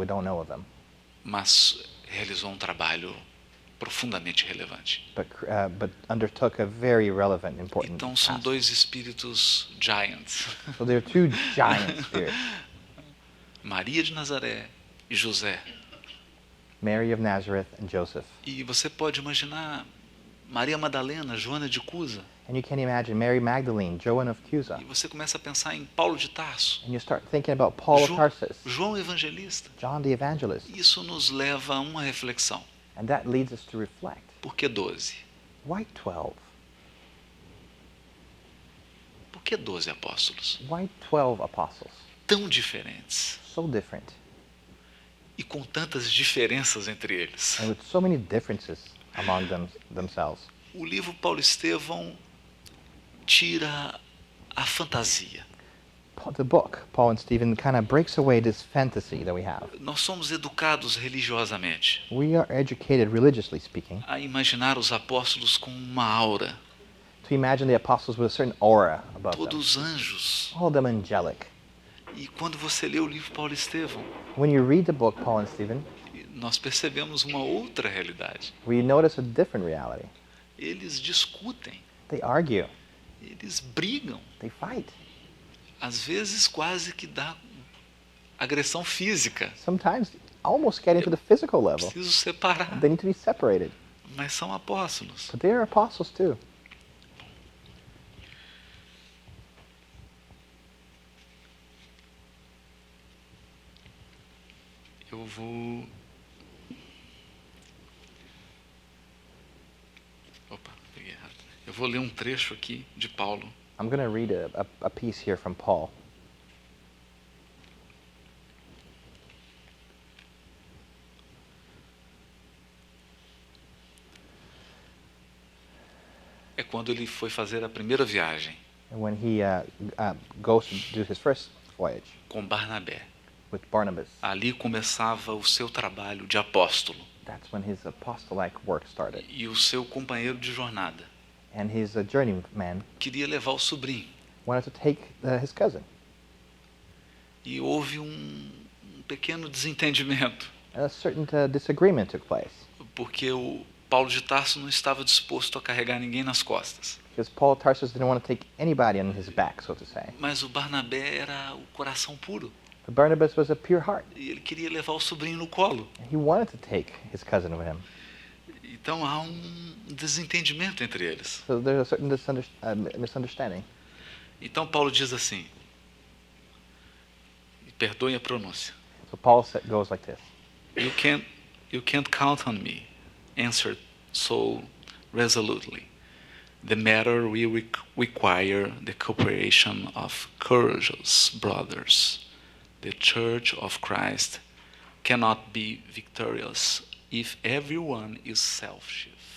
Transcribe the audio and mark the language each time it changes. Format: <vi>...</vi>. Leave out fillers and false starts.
<en>We don't know of him.</en> <pt>mas realizou um trabalho profundamente relevante.</pt> <en>But undertook a very relevant, important</en> <pt>Então são</pt> <en>task.</en> <pt>dois espíritos giants,</pt> <en>So there are two giant spirits,</en> <pt>Maria de Nazaré e José.</pt> <en>Mary of Nazareth and Joseph.</en> <pt>E você pode imaginar Maria Madalena, Joana de Cusa,</pt> <en>And you can imagine Mary Magdalene, Joan of Cusa.</en> <pt>e você começa a pensar em Paulo de Tarso,</pt> <en>And you start thinking about Paul of Tarsus,</en> <pt>João Evangelista.</pt> <en>John the Evangelist.</en> <pt>Isso nos leva a uma reflexão.</pt> <en>And that leads us to reflect.</en> <pt>Por que 12?</pt> <en>Why 12?</en> <pt>Por que 12 apóstolos?</pt> <en>Why 12 apostles?</en> <pt>Tão diferentes</pt> <en>So different.</en> <pt>e com tantas diferenças entre eles.</pt> <en>And with so many differences among themselves.</en> <pt>O livro Paulo Estevão tira a fantasia.</pt> <en>The book, Paul and Stephen, kind of breaks away this fantasy that we have.</en> <pt>Nós somos educados religiosamente</pt> <en>We are educated, religiously speaking,</en> <pt>a imaginar os apóstolos com uma aura,</pt> <en>to imagine the apostles with a certain aura about them.</en> <pt>todos anjos.</pt> <en>All of them angelic.</en> <pt>E quando você lê o livro Paulo Estevão,</pt> <en>When you read the book, Paul and Stephen,</en> <pt>nós percebemos uma outra realidade.</pt> <en>we notice a different reality.</en> <pt>Eles discutem,</pt> <en>They argue.</en> <pt>eles brigam,</pt> <en>They fight.</en> <pt>às vezes quase que dá agressão física.</pt> <en>Sometimes almost get into the physical level.</en> <pt>Preciso separar,</pt> <en>They need to be separated.</en> <pt>mas são apóstolos.</pt> <en>But they are apostles too.</en> <pt>Eu vou... Opa, peguei errado. Eu vou ler um trecho aqui de Paulo.</pt> <en>I'm going to read a piece here from Paul.</en> <pt>É quando ele foi fazer a primeira viagem</pt> <en>And when he goes to do his first voyage</en> <pt>com Barnabé.</pt> <en>with Barnabas,</en> <pt>Ali começava o seu trabalho de apóstolo</pt> <en>that's when his apostolic work started.</en> <pt>e o seu companheiro de jornada</pt> <en>And his journeyman</en> <pt>queria levar o sobrinho.</pt> <en>wanted to take his cousin.</en> <pt>E houve um pequeno desentendimento,</pt> <en>And a certain disagreement took place.</en> <pt>porque o Paulo de Tarso não estava disposto a carregar ninguém nas costas.</pt> <en>Because Paul of Tarsus didn't want to take anybody on his back, so to say.</en> <pt>Mas o Barnabé era o coração puro.</pt> <en>But Barnabas was a pure heart.</en> <pt>E ele queria levar o sobrinho no colo.</pt> <en>He wanted to take his cousin with him.</en> <pt>Então há um desentendimento entre eles.</pt> <en>So there's a certain misunderstanding.</en> <pt>Então Paulo diz assim, e perdoe a pronúncia.</pt> <en>So Paul goes like this. You can't count on me, answered so resolutely. The matter will require the cooperation of courageous brothers. The Church of Christ cannot be victorious if everyone is selfish.</en>